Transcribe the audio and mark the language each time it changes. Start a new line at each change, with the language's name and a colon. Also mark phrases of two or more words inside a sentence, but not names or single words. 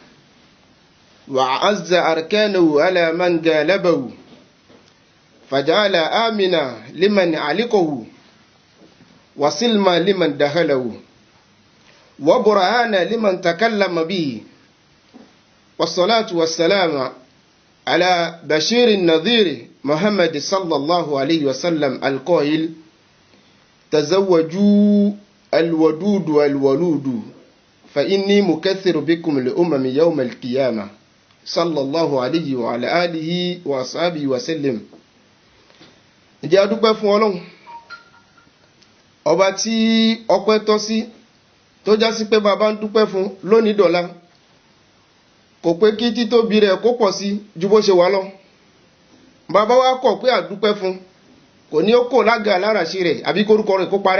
Arabic: وأعز أركانه على من غالبه فجعل آمنا لمن علقه وسلما لمن دخله وبرهانا لمن تكلم به والصلاة والسلام على بشير النذير محمد صلى الله عليه وسلم القائل تزوجوا الودود والولود فإني مكثر بكم الأمم يوم القيامة صلى الله عليه وعلى آله وأصحابه وسلم.
Yoruba: Ǹjẹ́ a dúpẹ́ fún Ọlọ́run ọba tí ọpẹ́ tọ́ sí tó já sí pé bàbá ń dúpẹ́ fún lónìí dọ̀la kò pé kí títóbi rẹ̀ kó pọ̀ sí ju bó ṣe wà lọ. Bàbá wa kọ̀ pé àdúpẹ́ fún kò ní ó kò lága aláràṣí rẹ̀ àbí kórúkọ rẹ̀ kó parẹ́.